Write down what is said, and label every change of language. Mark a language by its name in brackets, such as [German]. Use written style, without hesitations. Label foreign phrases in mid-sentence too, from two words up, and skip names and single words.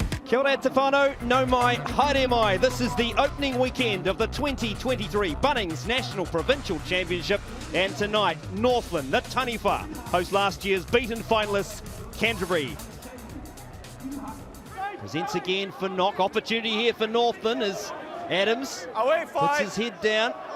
[Māori] Kia ora te whānau, no mai, haere mai. [English] This is the opening weekend of the 2023 Bunnings National Provincial Championship, and tonight Northland, the Taniwha, host last year's beaten finalists Canterbury. Presents again for knock. Opportunity here for Northland as Adams puts his head down.